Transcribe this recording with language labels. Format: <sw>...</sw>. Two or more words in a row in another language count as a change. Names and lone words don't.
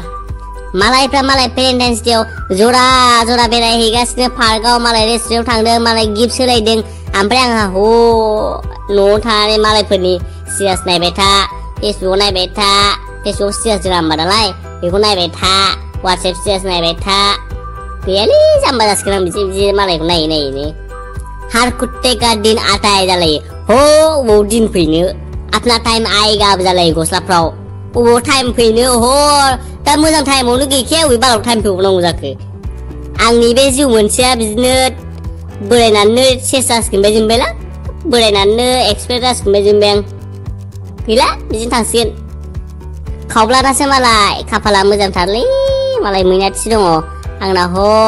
<brx>मालायफ्रा मालाय पेरेन्टाइन्स डेआव जरा जरा बेरायहैगासिनो पार्कआव मालाय रेस्टुरेन्टआव थांदों मालाय गिफ्ट सोलायदों ओमफ्राय आंहा ह न'आव थानानै मालायफोरनि सिरियास नायबाय था फेसबुकआव नायबाय था फेसबुक सिरियास जोङा होमबा नालाय बेखौ नायबाय था वाट्सएप सिरियास नायबाय था गैयालै जाम्बा जासिगोन आं बिदि मालायखौ नायै नायैनो</brx> <hi>हर कुत्ते का दिन आता है</hi> <brx>जालायो हो अबाव दिन फैनो</brx> <hi>अपना टाइम आएगा</hi> <brx>जालायो गस्लाफ्राव अबाव टाइम फैनो हर दा मोजां टाइमावनो गैखाया अबे बाराव टाइम फैबावनांगौ जाखो आंनि बे जिउ मोनसेया बिदिनो बोरायनानै सेस जासिगोन बायदि मोनबायला बोरायनानै एक्सपायार जासिगोन बायदि मोनबाय आं गैला बिदिनो थांसिगोन खावब्लानासो मालाय खाफाला मोजांथारलै मालाय मैनाथि दङ आंना ह</brx>